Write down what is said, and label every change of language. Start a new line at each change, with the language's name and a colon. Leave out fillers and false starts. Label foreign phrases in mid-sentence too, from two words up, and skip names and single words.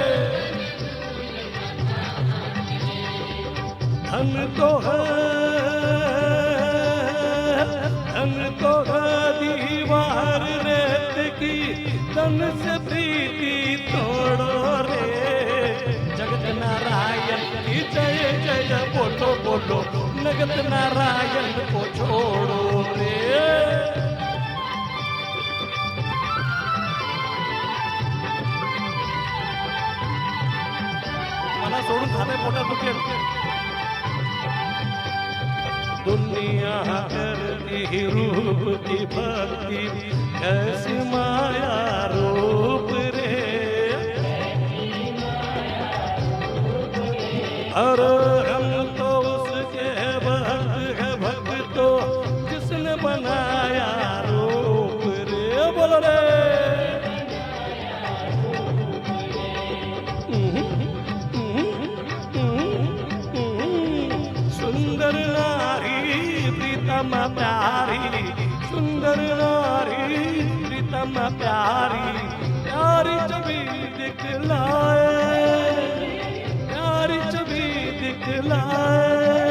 Hindi: धन तो है, धन तो है दीवार रेत की, धन से प्रीति तोड़ो रे। जगत नारायण की जय जय बोलो बोलो, जगत नारायण को छोड़ो रे।
Marathi: मला सोडून खाते पोटात दुखेल।
Hindi: दुनिया करती रूप की भक्ति, कैसी माया रूप रे। अरे हम तो उसके भक्त है, भक्त तो जिसने बनाया रूप रे, बोलो रे। सुंदर नारी प्रीतम प्यारी, सुंदर नारी प्रीतम प्यारी, प्यारी छवि दिखलाए, प्यारी छवि दिखलाए।